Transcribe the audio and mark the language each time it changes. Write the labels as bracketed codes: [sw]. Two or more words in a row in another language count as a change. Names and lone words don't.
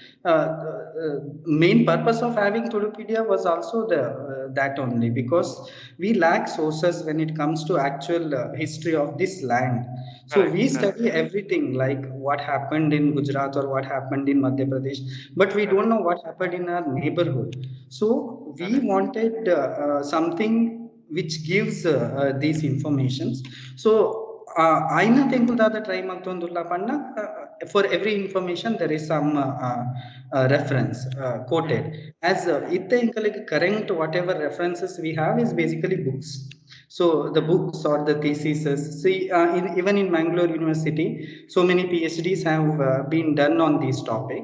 [en] Main purpose of having Tulupedia was also that only, because we lack sources when it comes to actual history of this land. So we Correct, correct, study everything like what happened in Gujarat or what happened in Madhya Pradesh, but we don't correct, know what happened in our neighborhood. So we correct. wanted something which gives these informations. So [tcy] ಆಯ್ನ ತೆಂಕುಲ್ದಾದ ಟ್ರೈ ಮಲ್ತೊಂದುಲ್ಲ ಪಂಡ [en] for every information there is some reference Hmm. quoted as Hmm. [tcy] itte inkalige [en] current whatever references we have is basically books. So the Hmm. books or the theses, see, even in Mangalore University, so many PhDs have been done on these topics.